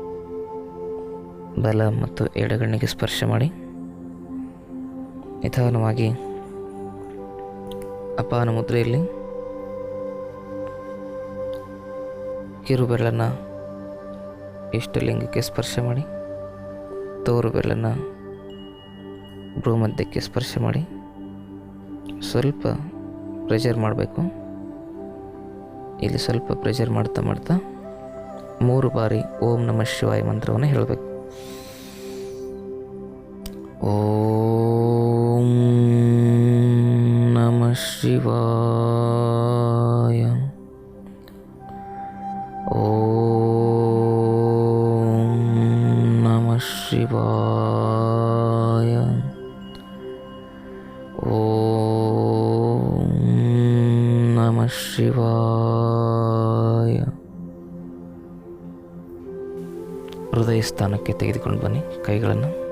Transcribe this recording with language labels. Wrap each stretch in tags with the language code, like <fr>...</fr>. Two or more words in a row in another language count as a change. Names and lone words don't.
<kn>ಬಲ ಮತ್ತು ಎಡಗಣ್ಣಿಗೆ ಸ್ಪರ್ಶ ಮಾಡಿ ನಿಧಾನವಾಗಿ ಅಪಾನ ಮುದ್ರೆಯಲ್ಲಿ ಕಿರು ಬೆರಳನ್ನು ಇಷ್ಟಲಿಂಗಕ್ಕೆ ಸ್ಪರ್ಶ ಮಾಡಿ, ತೋರು ಬೆರಳನ್ನು ಭ್ರೂಮಧ್ಯಕ್ಕೆ ಸ್ಪರ್ಶ ಮಾಡಿ ಸ್ವಲ್ಪ ಪ್ರೆಷರ್ ಮಾಡಬೇಕು. ಇಲ್ಲಿ ಸ್ವಲ್ಪ ಪ್ರೆಷರ್ ಮಾಡ್ತಾ ಮಾಡ್ತಾ 3 ಬಾರಿ</kn> <sa>ಓಂ ನಮಃ ಶಿವಾಯ</sa> <kn>ಮಂತ್ರವನ್ನು ಹೇಳಬೇಕು.</kn> <sa>ಓಂ ನಮಃ ಶಿವಾಯ. ಓಂ ನಮಃ ಶಿವಾಯ. ಓಂ ನಮಃ ಶಿವಾಯ.</sa> <kn>ಹೃದಯ ಸ್ಥಾನಕ್ಕೆ ತೆಗೆದುಕೊಂಡು ಬನ್ನಿ ಕೈಗಳನ್ನು.</kn>